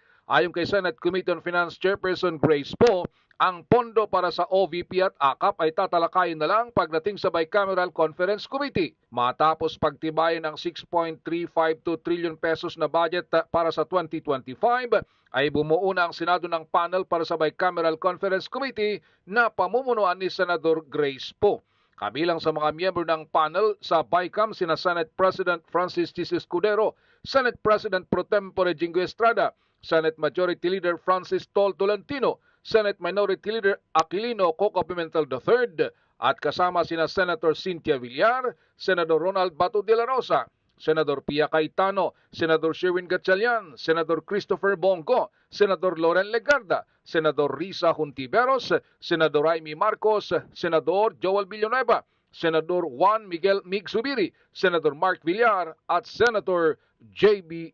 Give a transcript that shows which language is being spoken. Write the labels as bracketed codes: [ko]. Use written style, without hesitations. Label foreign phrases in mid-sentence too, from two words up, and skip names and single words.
[tl] Ayon kay Senate Committee on Finance Chairperson Grace Poe, ang pondo para sa OVP at AKAP ay tatalakayin na lang pagdating sa Bicameral Conference Committee. Matapos pagtibayin ng 6.352 [en] trillion pesos [tl] na budget para sa 2025, ay bumuo na ang Senado ng panel para sa Bicameral Conference Committee na pamumunuan ni Senador Grace Poe. Kabilang sa mga miyembro ng panel sa BICAM sina Senate President Francis Chis Escudero, Senate President Pro Tempore Jingo Estrada, Senate Majority Leader Francis Tol Tolentino, Senate Minority Leader Aquilino Coco Pimentel III at kasama sina Senator Cynthia Villar, Senador Ronald Bato de la Rosa, Senador Pia Cayetano, Senador Sherwin Gatchalian, Senador Christopher Bongo, Senador Loren Legarda, Senador Risa Hontiveros, Senador Jaime Marcos, Senador Joel Villanueva, Senador Juan Miguel Mig-Zubiri, Senador Mark Villar at Senator J.B.